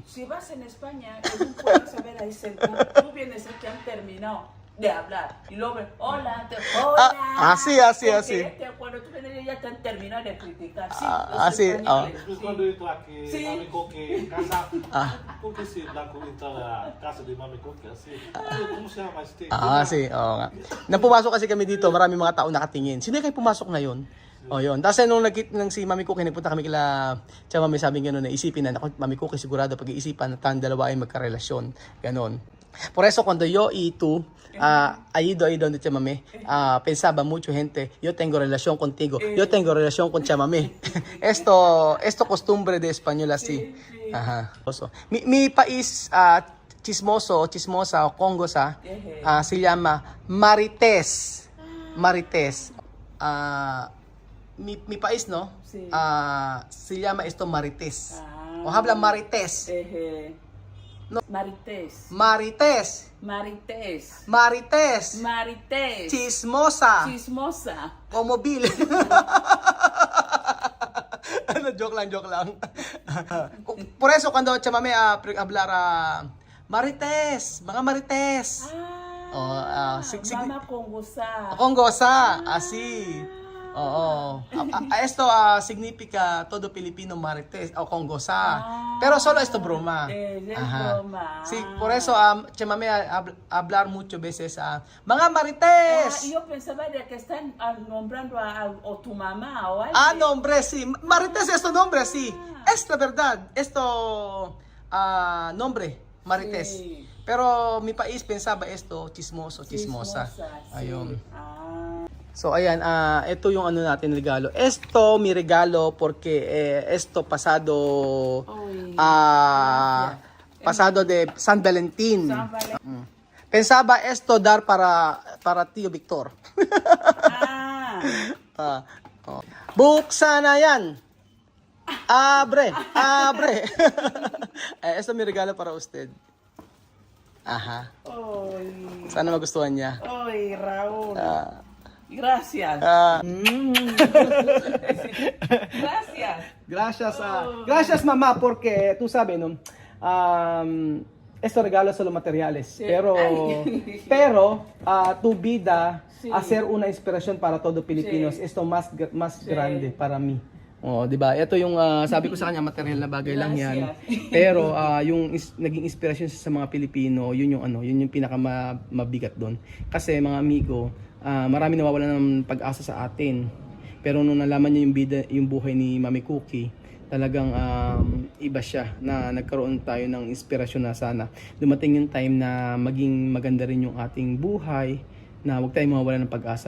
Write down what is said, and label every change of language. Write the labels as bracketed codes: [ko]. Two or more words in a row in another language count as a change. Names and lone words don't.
[es] Si vas en España, en un pueblo saber ahí cerca, tú vienes aquí han terminado de hablar y luego hola, hola. Así. Porque cuando tú vienes ya te han terminado de criticar. Sí, los así, españoles, Después sí. cuando entra aquí, Sí. Mami Cookie, casa, ¿por qué si Blanco entra a la casa de Mami Cookie así? ¿Cómo se llama este? Sí, [tl] oo nga. Nang pumasok kasi kami dito, marami mga tao nakatingin. Sino kayo pumasok na yun? O yun. Tapos nung nang si Mami Cookie, nagpunta kami kila Tia Mami, sabi gano'n na isipin na, Mami Cookie, sigurado pag-iisipan na tayong dalawa ay magkarelasyon. Ganon. [es] Por eso cuando yo y tú ahí donde Tia Mami, pensaba mucho gente, yo tengo relación contigo, yo tengo relación con Tia Mami. esto costumbre de español así. Ajá. Mi país chismosa o congosa se llama Marites. Marites. Mi país, ¿no? Sí. Se llama esto Marites. Ah. O habla Marites. No. Marites. Marites. Marites. Marites. Marites. Chismosa. Chismosa. Como Bill. [tl] Joke lang. [es] Por eso, cuando chamame hablar Marites, mga Marites. Mama con goza. Con goza, así. Oo. Esto significa todo Filipino marites o con goza. Pero solo esto broma. Es Ajá. broma. Sí, por eso chamame hablar muchas veces mga marites. Yo pensaba de que están nombrando a tu mamá o algo. Nombre, sí. Marites es tu nombre, sí. Es la verdad. Esto nombre, marites. Sí. Pero mi país pensaba esto chismosa. Sí. Ayun. [tl] So ayan, ito yung ano natin regalo. [es] Esto mi regalo porque esto pasado pasado de San Valentín. San Valentín. Pensaba esto dar para Tío Victor. [tl] Buksan na yan. [es] Abre. Esto mi regalo para usted. [tl] Aha. Sana magustuhan niya. Ay, [es] Raúl. Gracias. Gracias. Gracias, gracias mamá porque tú sabes, ¿no? esto regalo solo materiales. Sí. Pero tu vida Sí. hacer una inspiración para todo Pilipinos. Sí. Esto más Sí. grande para mí. [tl] Oh, 'di ba? Ito yung sabi ko sa kanya, material na bagay lang 'yan. [es] Gracias. [tl] Pero yung naging inspirasyon sa mga Pilipino, yun yung pinaka mabigat doon. Kasi mga amigo, marami nawawalan ng pag-asa sa atin. Pero nung nalaman niya yung buhay ni Mami Cookie, talagang iba siya, na nagkaroon tayo ng inspirasyon na sana dumating yung time na maging maganda rin yung ating buhay, na huwag tayong mawawalan ng pag-asa.